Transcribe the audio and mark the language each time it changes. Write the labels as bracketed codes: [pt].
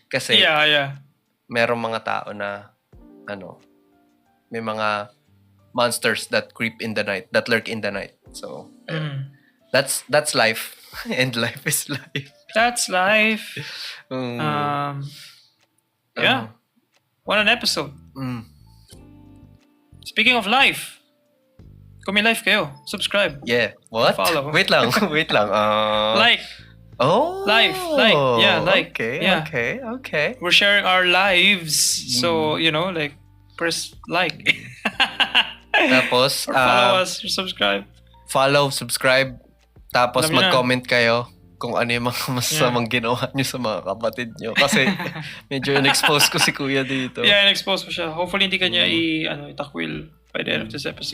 [tl] Kasi, merong mga tao na, may mga [en] monsters that creep in the night, that lurk in the night. So, that's life. And life is life. That's life. Mm. Yeah. What an episode. Speaking of life, [tl] kung may life kayo, [en] subscribe. Yeah. What? Follow. [tl] Wait lang. [en] Like. Oh. Like. Yeah, like. Okay. Yeah. Okay. We're sharing our lives. So, like, press like. [tl] Tapos, [en] or follow us or subscribe. Follow, subscribe. Tapos [tl] Alam niyo na. mag-comment kayo kung ano yung mga masasamang ginawa nyo sa mga kapatid nyo. Kasi medyo in-expose ko si Kuya dito. Yeah, in-expose ko siya. Hopefully hindi kanya itakwil [en] by the end of this episode.